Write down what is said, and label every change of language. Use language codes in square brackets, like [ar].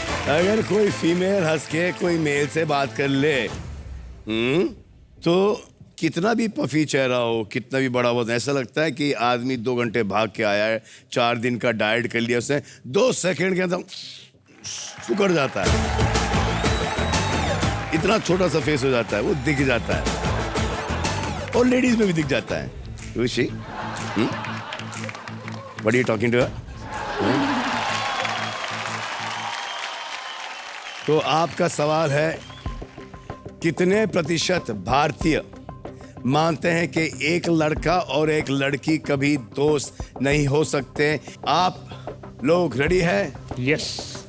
[hi] अगर कोई फीमेल हंस के कोई मेल से बात कर ले, तो कितना भी पफी चेहरा हो, कितना भी बड़ा हो, ऐसा लगता है कि आदमी 2 घंटे भाग के आया है, 4 दिन का डाइट कर लिया उसने, 2 सेकंड के अंदर सुकड़ जाता है। इतना छोटा सा फेस हो जाता है, वो दिख जाता है, और लेडीज में भी दिख जाता है। [en] Ruchi, what are you talking to her? [hi] तो आपका सवाल है, कितने प्रतिशत भारतीय मानते हैं कि एक लड़का और एक लड़की कभी दोस्त नहीं हो सकते? आप लोग रेडी है? [en] Yes.